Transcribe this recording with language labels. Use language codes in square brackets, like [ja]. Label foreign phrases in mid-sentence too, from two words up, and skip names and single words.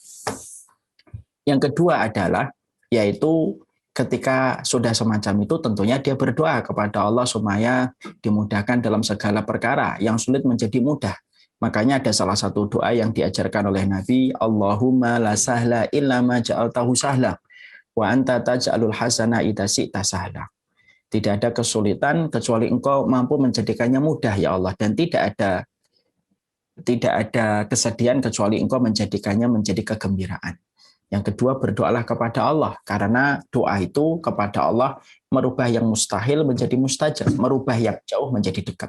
[id] Yang kedua adalah, yaitu ketika sudah semacam itu tentunya dia berdoa kepada Allah supaya dimudahkan dalam segala perkara yang sulit menjadi mudah. Makanya ada salah satu doa yang diajarkan oleh Nabi, [ar] اللهم لا سهل إلا ما جعلته سهلا وأنت تجعل الحسن إذا شئت سهلا. [id] Tidak ada kesulitan kecuali Engkau mampu menjadikannya mudah ya Allah, dan tidak ada kesedihan kecuali Engkau menjadikannya menjadi kegembiraan. Yang kedua, berdoalah kepada Allah, karena doa itu kepada Allah merubah yang mustahil menjadi mustajab, merubah yang jauh menjadi dekat.